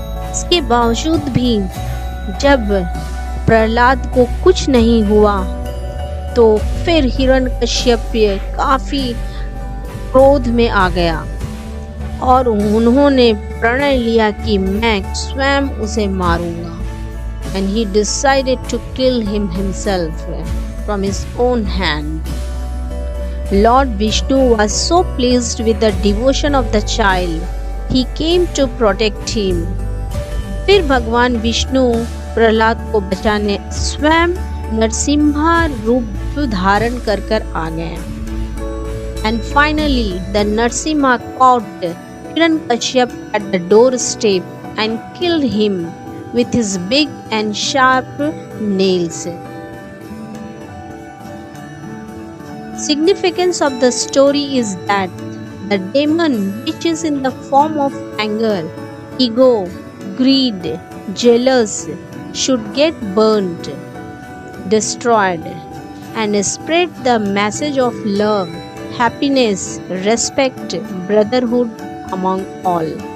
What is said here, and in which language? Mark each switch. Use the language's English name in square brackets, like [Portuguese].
[Hindi] इसके बावजूद भी जब प्रहलाद को कुछ नहीं हुआ तो फिर हिरण्यकश्यप काफी क्रोध में आ गया और उन्होंने प्रणय लिया कि मैं स्वयं उसे मारूंगा। [English] And he decided to kill him himself from his own hand. Lord Vishnu was so pleased with the devotion of the child, he came to protect him. [Hindi] फिर भगवान विष्णु प्रहलाद को बचाने स्वयं नरसिम्हा रूप धारण कर आ गए। [English] And finally, the Narsimha caught Hiranyakashipu at the doorstep and killed him with his big and sharp nails. Significance of the story is that the demon, which is in the form of anger, ego, greed, jealous, should get burnt, destroyed, and spread the message of love, happiness, respect, brotherhood among all.